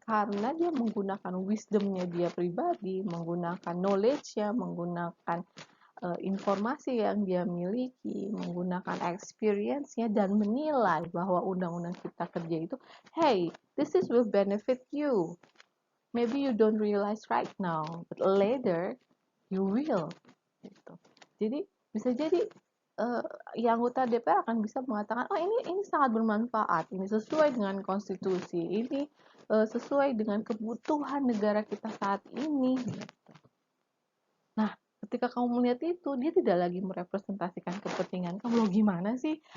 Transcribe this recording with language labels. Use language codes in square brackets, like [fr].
[id] Karena dia menggunakan wisdom-nya dia pribadi, menggunakan knowledge-nya, menggunakan informasi yang dia miliki, menggunakan experience-nya dan menilai bahwa Undang-Undang Cipta Kerja itu, [en] hey, this is will benefit you. Maybe you don't realize right now, but later you will. [id] Gitu. Jadi bisa jadi yang anggota DPR akan bisa mengatakan, oh ini sangat bermanfaat, ini sesuai dengan konstitusi, ini sesuai dengan kebutuhan negara kita saat ini. Gitu. Nah, ketika kamu melihat itu, dia tidak lagi merepresentasikan kepentingan kamu. Loh gimana sih?